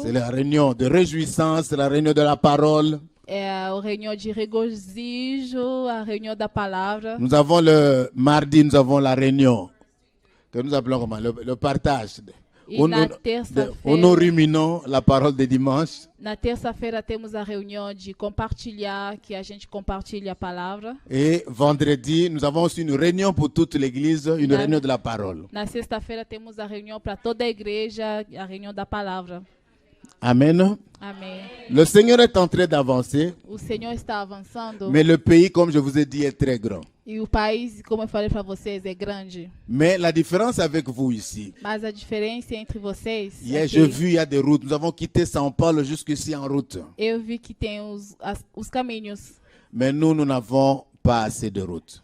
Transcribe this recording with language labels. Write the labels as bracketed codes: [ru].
[fr] c'est la réunion de réjouissance, la réunion de la parole. [pt] é a reunião de regozijo, a reunião da palavra. [fr] Nous avons le mardi, nous avons la réunion que nous appelons comment le partage. [pt] E na terça-feira, [fr] Où nous ruminons la parole de dimanche. [pt] na terça-feira temos a reunião de compartilhar, que a gente compartilha a palavra. [fr] Et vendredi, nous avons aussi une réunion pour toute l'église, une réunion de la parole. [pt] Na sexta-feira temos a reunião para toda a igreja, a reunião da palavra. [fr] Amen. [pt] Amém. [fr] Le Seigneur est en train d'avancer, [pt] O Senhor está avançando [fr] mais le pays, comme je vous ai dit, est très grand. [pt] e o país, como eu falei para vocês, é grande. [fr] Mais la différence avec vous ici, [pt] Mas a diferença entre vocês, [fr] hier [pt] aqui, [fr] j'ai vu, il y a des routes. Nous avons quitté São Paulo jusqu'ici en route. [pt] eu vi que tem os caminhos [fr] Mais nous n'avons pas assez de routes.